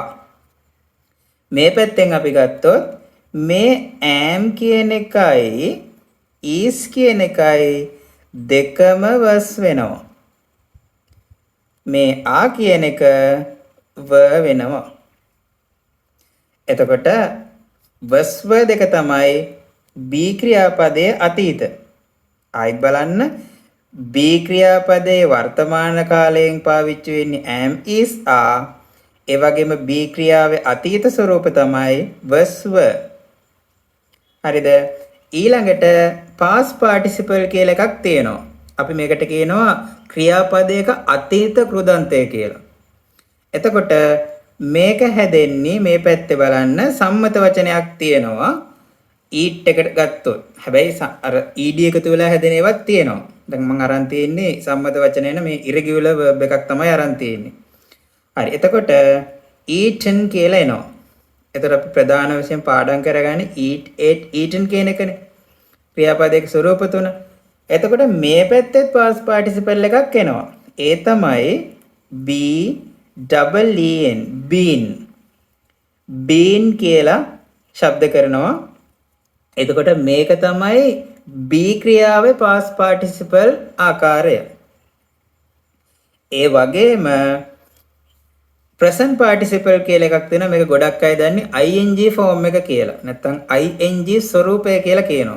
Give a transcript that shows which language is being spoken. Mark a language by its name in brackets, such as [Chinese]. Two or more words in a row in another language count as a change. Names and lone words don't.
[Sinhala] මේ පැත්තෙන් අපි ගත්තොත් මේ am කියන එකයි is කියන එකයි දෙකම was වෙනවා. මේ a කියන එක were වෙනවා. එතකොට [English] was were [Sinhala] දෙක තමයි be ක්‍රියාපදයේ අතීත. ආයිත් බලන්න be ක්‍රියාපදයේ වර්තමාන කාලයෙන් පාවිච්චි වෙන්නේ [English] am is are. [Sinhala] ඒ වගේම be ක්‍රියාවේ අතීත ස්වરૂප තමයි [English] was were. [Sinhala] හරිද? ඊළඟට [English] past participle [Sinhala] කියලා එකක් තියෙනවා. අපි මේකට කියනවා ක්‍රියාපදයක අතීත කෘදන්තය කියලා. එතකොට මේක හැදෙන්නේ මේ පැත්තේ බලන්න සම්මත වචනයක් තියෙනවා. eat එකට ගත්තොත්. හැබැයි අර ed එකතු වෙලා හැදෙන ඒවාත් තියෙනවා. දැන් මම අරන් තියෙන්නේ සම්මත වචනේන මේ [English] irregular verb [Sinhala] එකක් තමයි අරන් තියෙන්නේ. හරි. එතකොට eaten කියලා එනවා. එතකොට අපි ප්‍රධාන වශයෙන් පාඩම් කරගන්නේ [English] eat, ate, eaten [Sinhala] කියන එකනේ. ක්‍රියාපදයක ස්වරූප තුන. එතකොට මේ පැත්තේ [English] past participle [Sinhala] එකක් එනවා. ඒ තමයි be, [English] double en been been [Sinhala] කියලා ශබ්ද කරනවා. එතකොට මේක තමයි be ක්‍රියාවේ [English] past participle [Sinhala] ආකාරය. ඒ වගේම [English] present participle [Sinhala] කියලා එකක් තියෙනවා. මේක ගොඩක් අය දන්නේ [English] ing form [Sinhala] එක කියලා. නැත්නම් ing ස්වරූපය කියලා කියනවා.